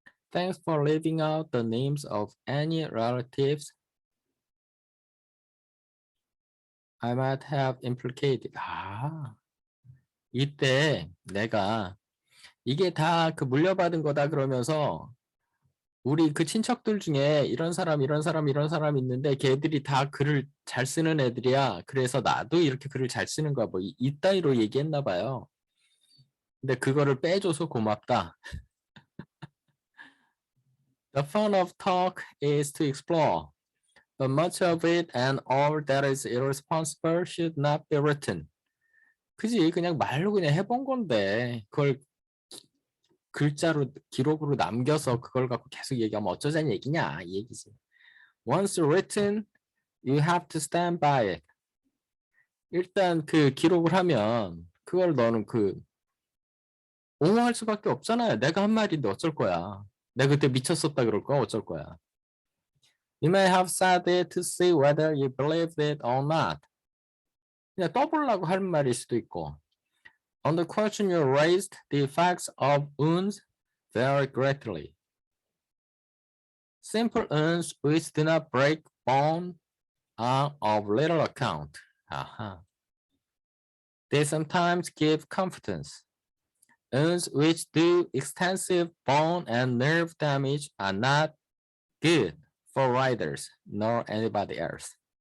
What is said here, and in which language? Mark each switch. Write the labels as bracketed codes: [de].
[en] Thanks for leaving out the names of any relatives I might have implicated. [ko] 이때 내가 이게 다 그 물려받은 거다 그러면서 우리 그 친척들 중에 이런 사람 있는데 걔들이 다 글을 잘 쓰는 애들이야. 그래서 나도 이렇게 글을 잘 쓰는 거야. 뭐 이따위로 얘기했나 봐요. 근데 그거를 빼줘서 고맙다. [en] The fun of talk is to explore, but much of it and all that is irresponsible should not be written. [ko] 그지? 그냥 말로 그냥 해본 건데 그걸 글자로 기록으로 남겨서 그걸 갖고 계속 얘기하면 어쩌자는 얘기냐 이 얘기지. [en] Once written, you have to stand by it. [ko] 일단 그 기록을 하면 그걸 너는 옹호할 수밖에 없잖아요. 내가 한 말인데 어쩔 거야. 내가 그때 미쳤었다 그럴 거야. 어쩔 거야. [en] You may have said it to see whether you believed it or not. [ko] 그냥 떠보려고 하는 말일 수도 있고. [en] On the question you raised, the effects of wounds vary greatly. Simple wounds which do not break bone are of little account. They sometimes give confidence. Wounds which do extensive bone and nerve damage are not good for riders nor anybody else.